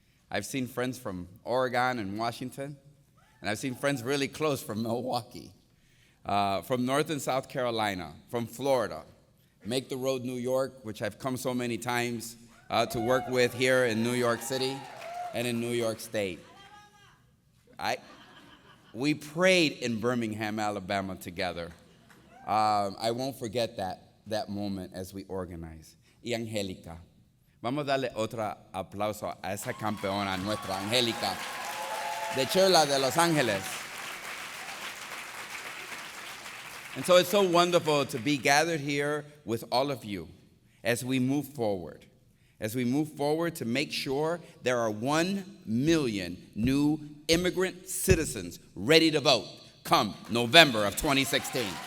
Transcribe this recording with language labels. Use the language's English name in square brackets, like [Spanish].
[English] I've seen friends from Oregon and Washington, and I've seen friends really close from Milwaukee, from North and South Carolina, from Florida, Make the Road New York, which I've come so many times to work with here in New York City and in New York State. We prayed in Birmingham, Alabama together. I won't forget that moment as we organized. [Spanish] Y Angélica. Vamos a darle otro aplauso a esa campeona, nuestra Angélica, de Churla de Los Ángeles. [English] And so it's so wonderful to be gathered here with all of you as we move forward. As we move forward to make sure there are 1 million new immigrant citizens ready to vote come November of 2016.